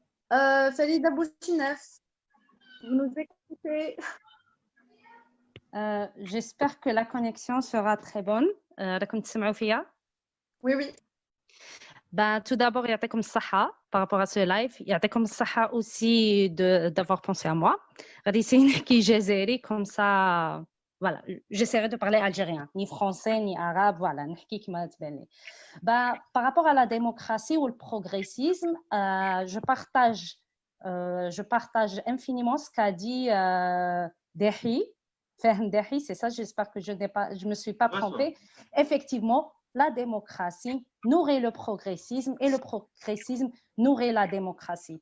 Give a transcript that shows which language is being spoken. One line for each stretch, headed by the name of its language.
French: Falida Bouchinef, vous nous écoutez? J'espère que la connexion sera très bonne.
Arabic: راكم تسمعوا فيا؟
French: Oui, oui. Ben, tout d'abord,
Arabic: يعطيكم الصحة
French: par rapport à ce live. يعطيكم الصحة aussi d'avoir pensé à moi.
Arabic: غادي نحكي جزائري
French: comme ça. Voilà, j'essaierai de parler algérien, ni français, ni arabe, voilà,
Arabic: نحكي كما تبان لي.
French: Par rapport à la démocratie ou le progressisme, je partage infiniment ce qu'a dit Dahi. Fahem Dahi, c'est ça, j'espère que je me suis pas trompée. Effectivement, la démocratie nourrit le progressisme et le progressisme nourrit la démocratie.